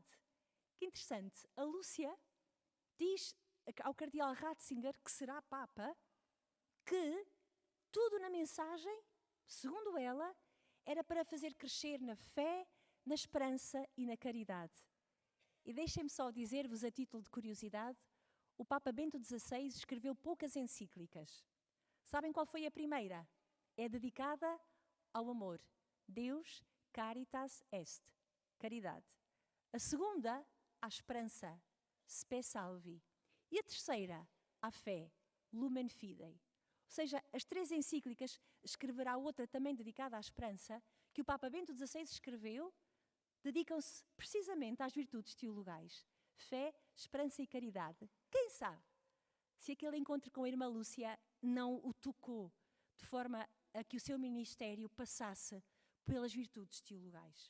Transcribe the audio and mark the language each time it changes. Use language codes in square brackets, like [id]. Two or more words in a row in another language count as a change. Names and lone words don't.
[pt] Que interessante, a Lúcia diz ao cardeal Ratzinger, que será Papa, que tudo na mensagem, segundo ela, era para fazer crescer na fé, na esperança e na caridade. E deixem-me só dizer-vos, a título de curiosidade, o Papa Bento XVI escreveu poucas encíclicas. Sabem qual foi a primeira? É dedicada ao amor. [la] Deus caritas est, [pt] caridade. A segunda, à esperança, [la] spe salvi. [pt] E a terceira, à fé, [la] lumen fidei. [pt] Ou seja, as 3 encíclicas, escreverá outra também dedicada à esperança, que o Papa Bento XVI escreveu, dedicam-se precisamente às virtudes teologais. Fé, esperança e caridade. Quem sabe se aquele encontro com a irmã Lúcia não o tocou de forma a que o seu ministério passasse pelas virtudes teologais.